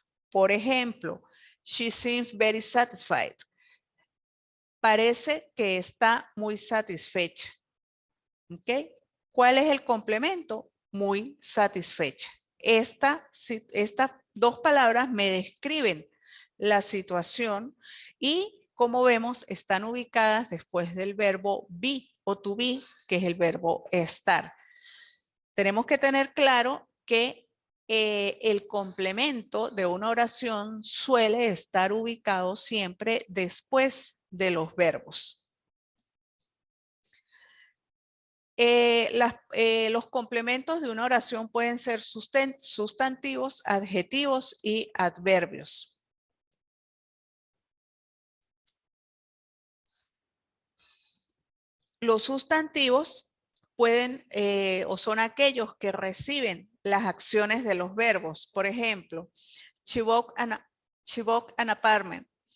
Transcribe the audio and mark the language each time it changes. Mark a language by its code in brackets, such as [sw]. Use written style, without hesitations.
[es] Por ejemplo, [en] she seems very satisfied. [es] Parece que está muy satisfecha. ¿Ok? ¿Cuál es el complemento? Muy satisfecha. Estas dos palabras me describen la situación y, como vemos, están ubicadas después del verbo be o to be, que es el verbo estar. Tenemos que tener claro que el complemento de una oración suele estar ubicado siempre después de los verbos. Los complementos de una oración pueden ser sustantivos, adjetivos y adverbios. Los sustantivos pueden o son aquellos que reciben las acciones de los verbos. Por ejemplo, [en] she bought an apartment.